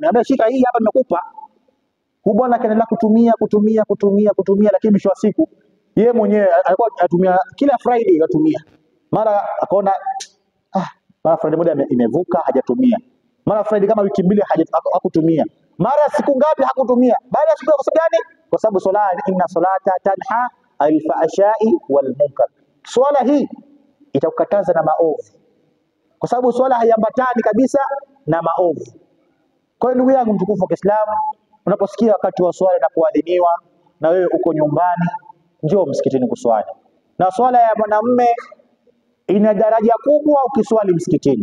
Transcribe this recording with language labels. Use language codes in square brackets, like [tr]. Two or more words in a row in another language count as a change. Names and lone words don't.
[sw] Anambia shika hii hapa nimekupa. Huyu bwana akaendelea kutumia, lakini mwisho wa siku Yeye mwenyewe alikuwa atumia kila Friday atumia. Mara akaona mara Friday moja imevuka hajatumia. Mara Friday kama wiki mbili hakutumia. Mara siku ngapi hakutumia. Baada ya siku kwa sababu gani? Kwa sababu swala, [ar] إن الصلاة تنهى الفحشاء والمنكر. [sw] Swala hii itakukataza na maovu. Kwa sababu swala haiambatani kabisa na maovu. Kwa hiyo ndugu yangu mtukufu wa Kiislamu, unaposikia wakati wa swala na kuadhiniwa na wewe uko nyumbani, njoo msikitini kuswali. Na swala ya mwanamume ina daraja kubwa ukiswali msikitini.